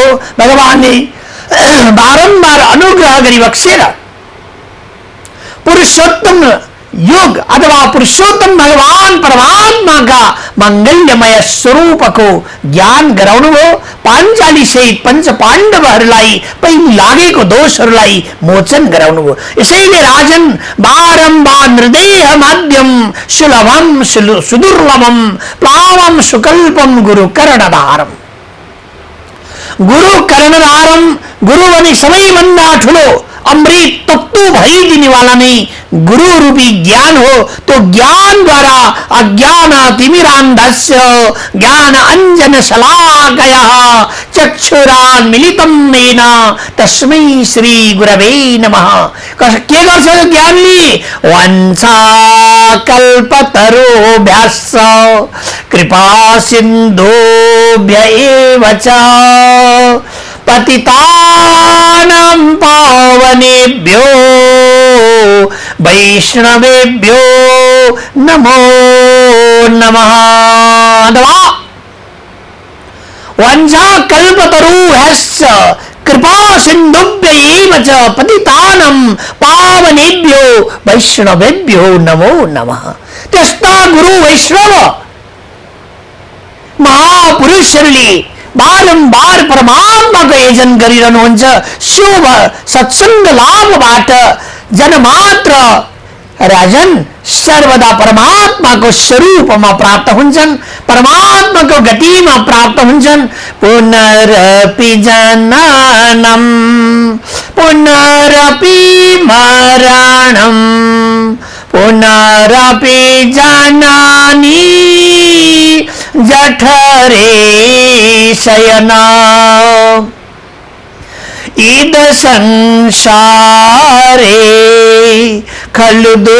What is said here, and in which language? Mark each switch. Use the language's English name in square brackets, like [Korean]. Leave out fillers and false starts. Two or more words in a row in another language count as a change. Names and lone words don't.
[Nepali] भगवानले बारम्बार अनुग्रह गरी बक्सेर पुरुषोत्तम योग अथवा पुरुषोत्तम भगवान परमात्माका मंगल्यमय स्वरूपको ज्ञान गराउनुभयो। पाञ्चाली सहित पंच पाण्डवहरूलाई पहिले लागेको दोषहरूलाई मोचन गराउनुभयो। [Sanskrit] यसैले राजन बारम्बार निर्देह माध्यम सुलभम सुदुर्लभम प्लावम सुकल्पम गुरु कर्णधारम। गुरु कर्णधारम, [Nepali] गुरु भने सबैभन्दा ठुलो अमृत तत्व भइदिनेवाला नै गुरु रूपी ज्ञान हो। [Sanskrit] तो ज्ञान द्वारा अज्ञान तिमिरान्धस्य ज्ञान अंजन शलाकयः चक्षुरान्मिलितं येन तस्मै श्री गुरवे नमः। [Nepali] के गर्छ ज्ञानले? [Sanskrit] वंशा कल्पतरुभ्यश्च कृपा सिन्धुभ्य एव च पतितानां पावनेभ्यो वैष्णवेभ्यो नमो नमः। वंशा कल्पतरुभ्यश्च कृपा सिन्धुभ्य एव च पतितानां पावनेभ्यो वैष्णवेभ्यो नमो नमः। [Nepali] त्यस्ता गुरु वैष्णव महापुरुषहरूले बारम्बार परमात्माको यजन गरिरहनुहुन्छ। शुभ सत्संग लाभबाट जनमात्र राजन सर्वदा परमात्माको स्वरूपमा प्राप्त हुन्छन्, परमात्माको गतिमा प्राप्त हुन्छन्। [Sanskrit] पुनरपि जननम पुनरपि मरणम पुनरपि जननी जठरे शयना इद संसारे खलु